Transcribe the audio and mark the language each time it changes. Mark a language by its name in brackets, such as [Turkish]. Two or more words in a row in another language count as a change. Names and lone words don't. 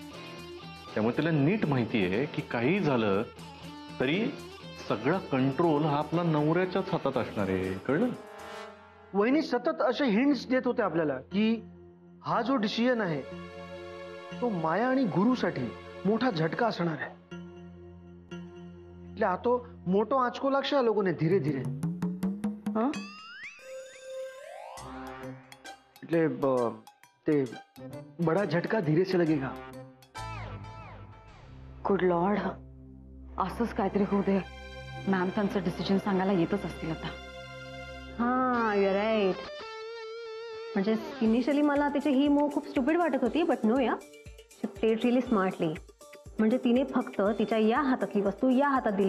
[Marathi] त्यामुळे तिला नीट माहिती आहे की काही झालं तरी सगळा कंट्रोल हा आपला नवऱ्याच्याच हातात असणार आहे. कळलं? वहिनी सतत असे हिंट्स देत होते आपल्याला की हा जो डिसिजन आहे तो माया आणि गुरुसाठी मोठा झटका असणार आहे. [Gujarati] એટલે આ તો મોટો આંચકો લાગશે આ લોકોને ધીરે ધીરે. હા, એટલે તે [Hindi] બડા झटका धीरे से लगेगा. [English] good lord, [Marathi] असंच काहीतरी होऊ दे. मॅम त्यांचं डिसिजन सांगायला येतच असतील आता. [English] हा, your right. [Marathi] म्हणजे इनिशियली मला तिची ही मूव खूप स्टुपिड वाटत होती, [English] but no yeah, she played really smartly. [Marathi] म्हणजे तिने फक्त तिच्या या हातातली वस्तू या हातात दिली.